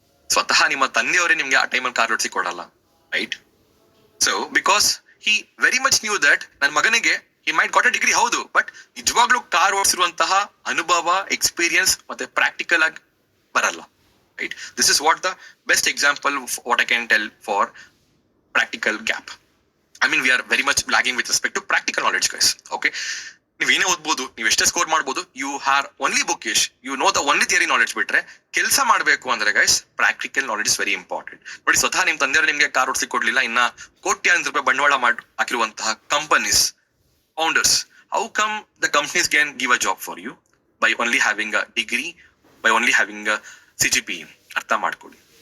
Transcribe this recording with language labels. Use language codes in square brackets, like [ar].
[kn] ಸ್ವತಃ ನಿಮ್ಮ ತಂದೆಯವರೇ ನಿಮ್ಗೆ ಆ ಟೈಮಲ್ಲಿ ಕಾರ್ ಓಡಿಸಿ ಕೊಡಲ್ಲ, right? So because [en] he very much knew that [kn] ನನ್ನ ಮಗನಿಗೆ [en] he might got a degree [kn] ಹೌದು, ಬಟ್ ನಿಜವಾಗ್ಲೂ ಕಾರ್ ಓಡಿಸಿರುವಂತಹ ಅನುಭವ, ಎಕ್ಸ್ಪೀರಿಯನ್ಸ್ ಮತ್ತೆ ಪ್ರಾಕ್ಟಿಕಲ್ ಆಗಿ ಬರಲ್ಲ. [en] Right, this is what the best example what I can tell for practical gap. I mean, we are very much lagging with respect to practical knowledge, guys. [kn] Okay, ನೀವು ಏನೇ ಓದ್ಬೋದು, ನೀವು ಎಷ್ಟೇ score ಮಾಡ್ಬೋದು, [en] you are only bookish, you know the only theory knowledge [kn] ಬಿಟ್ರೆ ಕೆಲಸ ಮಾಡಬೇಕು ಅಂದ್ರೆ guys [en] Practical knowledge is very important. [kn] ನೋಡಿ, ಸ್ವತಃ ನಿಮ್ ತಂದೆಯವರು ನಿಮ್ಗೆ ಕಾರ್ ಓಡಿಸಿ ಕೊಡ್ಲಿಲ್ಲ, ಇನ್ನ ಕೋಟ್ಯಾಂತರ ರೂಪಾಯಿ ಬಂಡವಾಳ ಮಾಡಿ ಹಾಕಿರುವಂತಹ companies founders, [en] How come the companies can give a job for you by only having a degree, by only having a CGPA? [kn] ಅರ್ಥ ಮಾಡ್ಕೊಳ್ಳಿ.